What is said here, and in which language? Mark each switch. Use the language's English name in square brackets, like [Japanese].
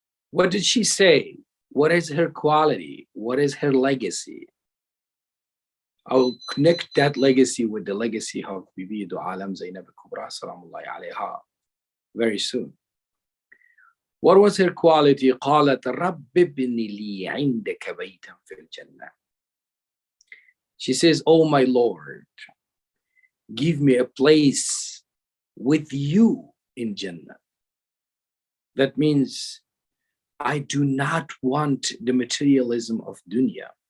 [English] What did she say? What is her quality? What is her legacy? I will connect that legacy with the legacy of Bibi Alam Zainab Kubra Salamullahi alayha very soon. What was her quality? [Arabic] قالت رب ابن لي عندك بيتا في الجنة. [English] She says, oh my Lord, give me a place with you in Jannah. That means I do not want the materialism of dunya.